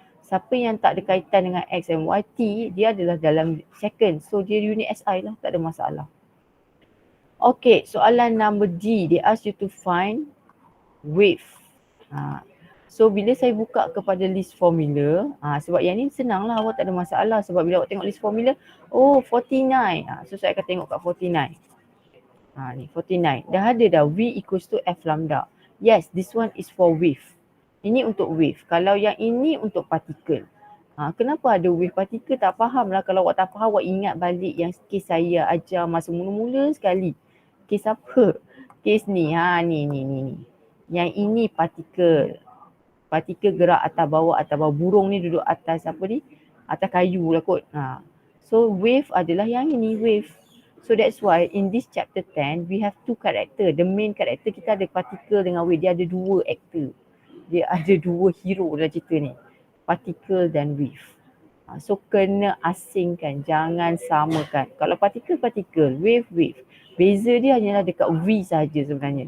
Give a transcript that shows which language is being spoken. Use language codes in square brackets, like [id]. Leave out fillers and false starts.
[ms] Siapa yang tak ada kaitan dengan x and y, t, dia adalah dalam second. So dia unit SI lah, tak ada masalah. [en] Okay, [ms] soalan [en] number D, they ask you to find wave. [ms] So bila saya buka kepada list formula, sebab yang ni senang lah, awak tak ada masalah. Sebab bila awak tengok list formula, 49. So saya akan tengok kat 49. Ni 49. Dah ada dah [en] V equals to F lambda. Yes, this one is for wave. [ms] Ini untuk wave. Kalau yang ini untuk partikel. Kenapa ada wave partikel? Tak faham lah. Kalau awak tak faham, awak ingat balik yang kes saya ajar masa mula-mula sekali. Kes apa? Kes ni. Ni. Yang ini partikel. Partikel gerak atas bawah. Burung ni duduk atas apa ni? Atas kayu lah kot. So wave adalah yang ini, wave. [en] So that's why in this chapter 10, we have two character. The main character [ms] kita ada particle dengan wave. Dia ada dua actor. Dia ada dua hero dalam cerita ni. Particle dan wave. So kena asingkan. Jangan samakan. Kalau particle, wave. Beza dia hanyalah dekat V saja sebenarnya.